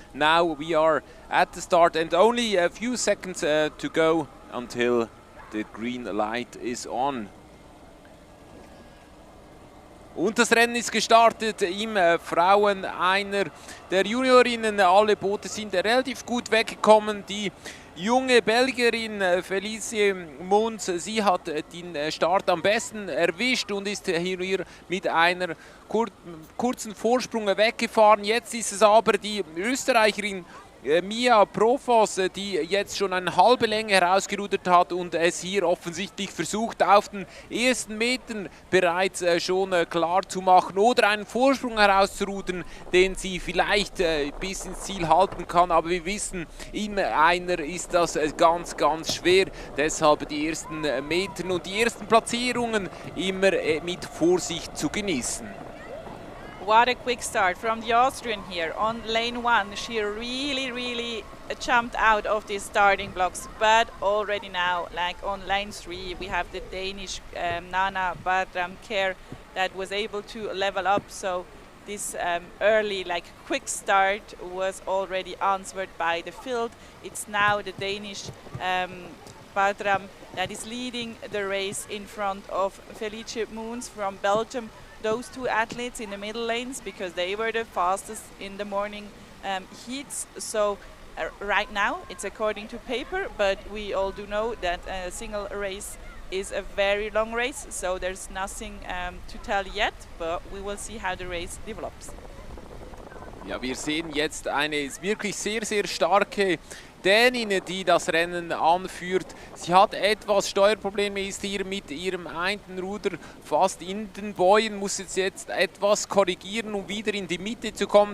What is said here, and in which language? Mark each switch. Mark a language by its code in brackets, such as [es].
[en] Now we are at the start and only a few seconds to go until the green light is on. [de] Und das Rennen ist gestartet im Frauen-Einer der Juniorinnen. Alle Boote sind relativ gut weggekommen. Die junge Belgierin Felicie Mons, sie hat den Start am besten erwischt und ist hier mit einer kurzen Vorsprung weggefahren. Jetzt ist es aber die Österreicherin Mia Profos, die jetzt schon eine halbe Länge herausgerudert hat und es hier offensichtlich versucht, auf den ersten Metern bereits schon klar zu machen oder einen Vorsprung herauszurudern, den sie vielleicht bis ins Ziel halten kann. Aber wir wissen, im Einer ist das ganz, ganz schwer. Deshalb die ersten Metern und die ersten Platzierungen immer mit Vorsicht zu genießen. [en] What a quick start from the Austrian here on lane 1. She really jumped out of these starting blocks, but already now, like on lane 3, we have the Danish Nana Badram Kjær that was able to level up. So this early, quick start was already answered by the field. It's now the Danish Badram that is leading the race in front of Felicie Moons from Belgium. Those 2 athletes in the middle lanes, because they were the fastest in the morning heats. So right now it's according to paper, but we all do know that a single race is a very long race, so there's nothing to tell yet, but we will see how the race develops. [de] Ja, wir sehen jetzt eine wirklich sehr, sehr starke Dänin, die das Rennen anführt. Sie hat etwas Steuerprobleme, ist hier mit ihrem einen Ruder fast in den Bäuen, muss jetzt etwas korrigieren, um wieder in die Mitte zu kommen.